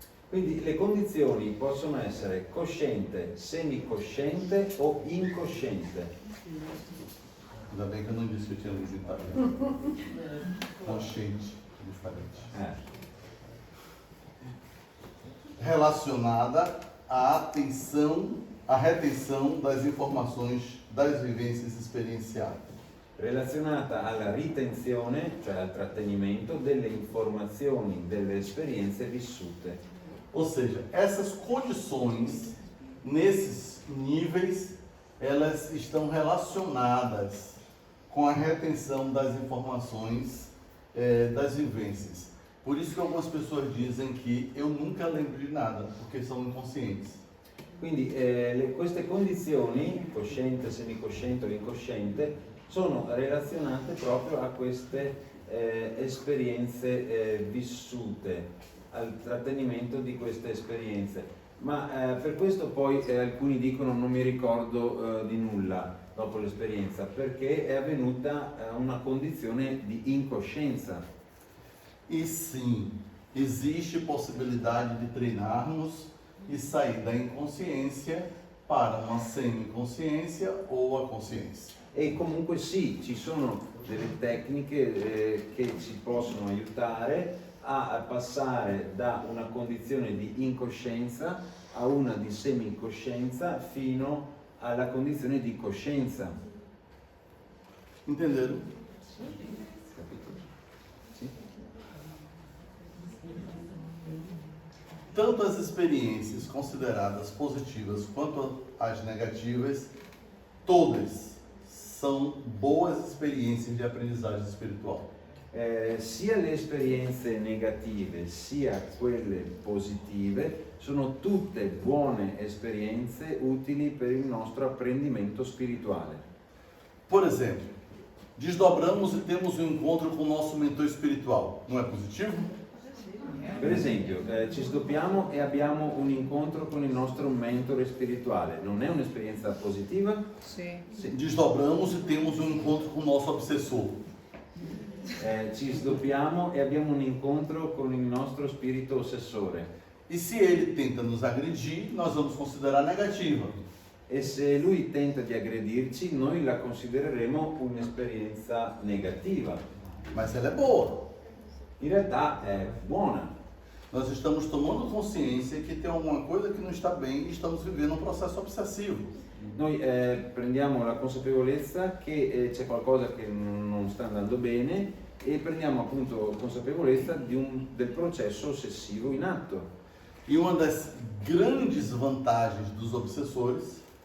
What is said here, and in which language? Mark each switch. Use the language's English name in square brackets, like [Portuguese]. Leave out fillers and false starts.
[Italian] Quindi le condizioni possono essere cosciente, semicosciente o incosciente. [Portuguese] Ainda bem que eu não disse que eu tinha lido italiano. Consciente, diferente. Relacionada à retenção das informações das vivências experienciais. [Italian] Relazionata alla ritenzione, cioè al trattenimento delle informazioni, delle esperienze vissute. [Portuguese] Ou seja, essas condições, nesses níveis, elas estão relacionadas com a retenção das informações das vivências. Por isso que algumas pessoas dizem que eu nunca lembro de nada, porque são inconscientes. [Italian] Quindi queste condizioni, cosciente, semicosciente o incosciente, sono relazionate proprio a queste esperienze vissute, al trattenimento di queste esperienze. Ma per questo poi alcuni dicono non mi ricordo di nulla dopo l'esperienza, perché è avvenuta una condizione di incoscienza. [Portuguese] E sim, existe possibilidade de treinarmos e sair da inconsciência para uma semiconsciência ou a consciência. [Italian] E comunque sì, ci sono delle tecniche che ci possono aiutare a passare da una condizione di incoscienza a una di semicoscienza fino alla condizione di coscienza. [Portuguese] Entenderam? [Italian] Sì? [Portuguese] Tanto as experiências consideradas positivas quanto as negativas, todas são boas experiências de aprendizagem espiritual. [Italian] Sia le esperienze negative sia quelle positive sono tutte buone esperienze utili per il nostro apprendimento spirituale. [Portuguese] Por exemplo, desdobramos e temos um encontro com o nosso mentor espiritual. Não é positivo? [Italian] Per esempio, ci sdoppiamo e abbiamo un incontro con il nostro mentore spirituale. Non è un'esperienza positiva? Sì. Sì. [Portuguese] Desdobramos e temos um encontro com o nosso obsessor. [Italian] Ci sdoppiamo e abbiamo un incontro con il nostro spirito ossessore. [Portuguese] E se ele tenta nos agredir, nós vamos considerar negativa. [Italian] E se lui tenta di aggredirci, noi la considereremo un'esperienza negativa. [Portuguese] Mas ela é boa. [Italian] In realtà è buona. [Portuguese] Nós estamos tomando consciência que tem alguma coisa que não está bem e estamos vivendo um processo obsessivo. [Italian] Noi prendiamo la consapevolezza che c'è qualcosa che non sta andando bene e prendiamo appunto consapevolezza del processo ossessivo in atto. [Portuguese] E uma das grandes vantagens dos obsessores